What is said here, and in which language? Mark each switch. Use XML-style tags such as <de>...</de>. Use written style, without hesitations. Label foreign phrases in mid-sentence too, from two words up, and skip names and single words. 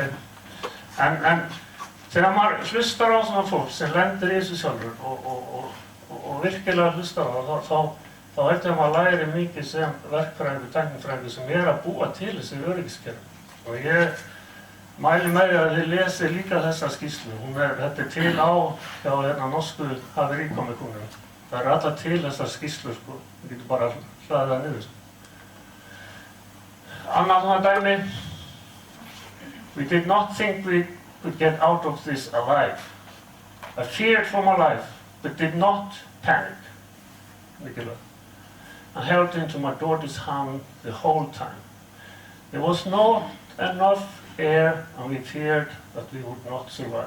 <is>En þegar maður hlustar á svona fólk sem lendir í þessu sjálfur og virkilega hlustar á það, þá heldur ég að maður læri mikið sem verkfræðingur, tæknifræðingur sem er að búa til þessi öryggiskerfi. Og ég mæli með því að þið lesið líka þessa skýrslu. Þetta er til á hjá norsku haveríkommissioninni. Það eru allar til þessar skýrslur, sko. Við getum bara hlaðið það niður, sko. Annað svona dæmi.</is> <en>We did not think we could get out of this alive. I feared for my life, but did not panic.</en> <is>Mikilvægt.</is> <en>I held into my daughter's hand the whole time. There was not enough air, and we feared that we would not survive.</en>